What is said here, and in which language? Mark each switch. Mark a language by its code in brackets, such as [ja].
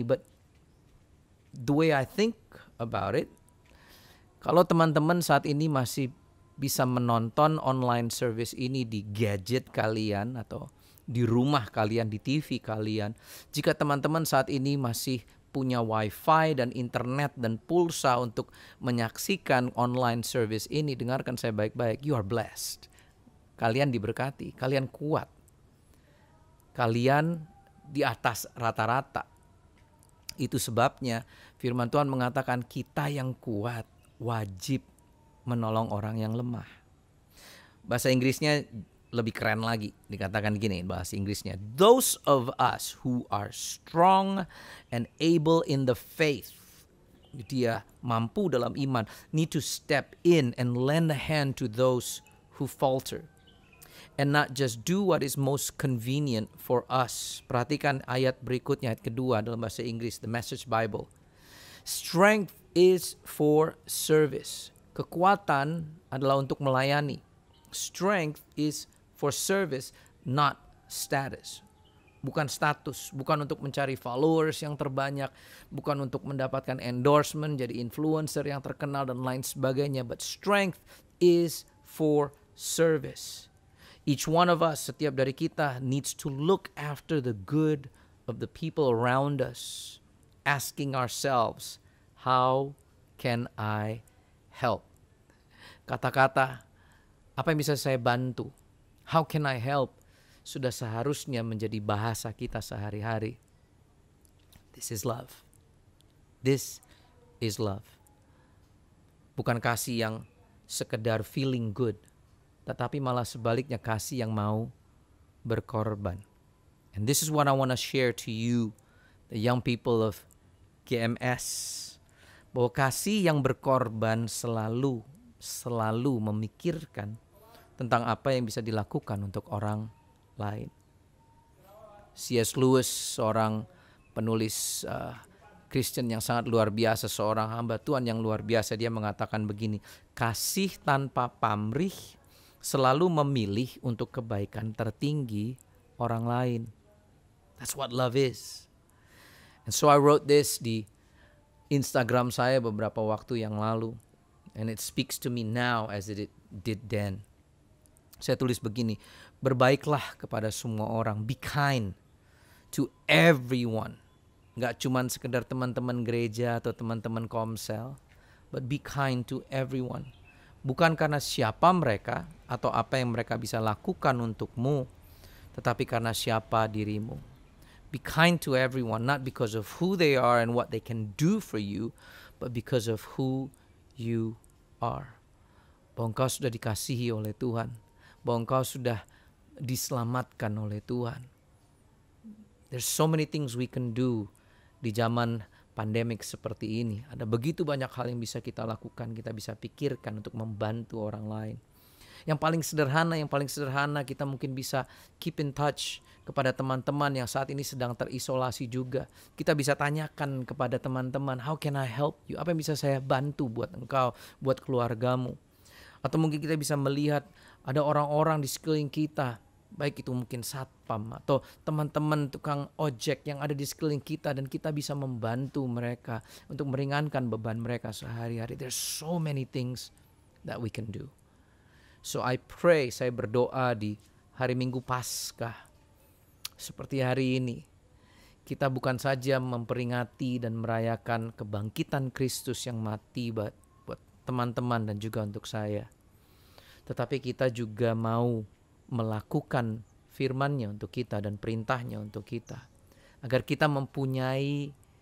[en] But the way I think about it, [id] kalau teman-teman saat ini masih bisa menonton online service ini di gadget kalian atau di rumah kalian, di TV kalian, jika teman-teman saat ini masih punya wifi dan internet dan pulsa untuk menyaksikan online service ini, dengarkan saya baik-baik, [en] you are blessed. [id] Kalian diberkati, kalian kuat. Kalian di atas rata-rata. Itu sebabnya firman Tuhan mengatakan kita yang kuat wajib menolong orang yang lemah. Bahasa Inggrisnya lebih keren lagi, dikatakan gini bahasa Inggrisnya. [en] Those of us who are strong and able in the faith, [id] dia mampu dalam iman, [en] need to step in and lend a hand to those who falter. And not just do what is most convenient for us. [id] Perhatikan ayat berikutnya, ayat kedua dalam bahasa Inggris, The Message Bible. [en] Strength is for service. [id] Kekuatan adalah untuk melayani. [en] Strength is for service, not status. [id] Bukan status, bukan untuk mencari followers yang terbanyak, bukan untuk mendapatkan endorsement, jadi influencer yang terkenal dan lain sebagainya. [en] But strength is for service. Each one of us, [id] setiap dari kita, [en] needs to look after the good of the people around us, asking ourselves, how can I help? [id] Kata-kata, apa yang bisa saya bantu? [en] How can I help? [id] Sudah seharusnya menjadi bahasa kita sehari-hari. [en] This is love. This is love. [id] Bukan kasih yang sekedar [en] feeling good, [id] tetapi malah sebaliknya kasih yang mau berkorban. [en] And this is what I want to share to you, the young people of GMS. [id] Bahwa kasih yang berkorban selalu memikirkan tentang apa yang bisa dilakukan untuk orang lain. C.S. Lewis, seorang penulis Kristen yang sangat luar biasa, seorang hamba Tuhan yang luar biasa, dia mengatakan begini, kasih tanpa pamrih selalu memilih untuk kebaikan tertinggi orang lain. [en] That's what love is. And so I wrote this [id] di Instagram saya beberapa waktu yang lalu. [en] And it speaks to me now as it did then. [id] Saya tulis begini, berbaiklah kepada semua orang. [en] Be kind to everyone. [id] Gak cuman sekedar teman-teman gereja atau teman-teman komsel. [en] But be kind to everyone. [id] Bukan karena siapa mereka atau apa yang mereka bisa lakukan untukmu, tetapi karena siapa dirimu. [en] Be kind to everyone, not because of who they are and what they can do for you, but because of who you are. [id] Bahwa engkau sudah dikasihi oleh Tuhan, bahwa engkau sudah diselamatkan oleh Tuhan. [en] There's so many things we can do [id] di zaman pandemik seperti ini. Ada begitu banyak hal yang bisa kita lakukan, kita bisa pikirkan untuk membantu orang lain. Yang paling sederhana kita mungkin bisa [en] keep in touch [id] kepada teman-teman yang saat ini sedang terisolasi juga. Kita bisa tanyakan kepada teman-teman, [en] how can I help you? [id] Apa yang bisa saya bantu buat engkau, buat keluargamu? Atau mungkin kita bisa melihat ada orang-orang di sekeliling kita, baik itu mungkin satpam atau teman-teman tukang ojek yang ada di sekeliling kita, dan kita bisa membantu mereka untuk meringankan beban mereka sehari-hari. [en] There's so many things that we can do. So I pray, [id] saya berdoa di hari Minggu Paskah seperti hari ini, kita bukan saja memperingati dan merayakan kebangkitan Kristus yang mati buat teman-teman dan juga untuk saya, tetapi kita juga mau melakukan firman-Nya untuk kita dan perintah-Nya untuk kita, agar kita mempunyai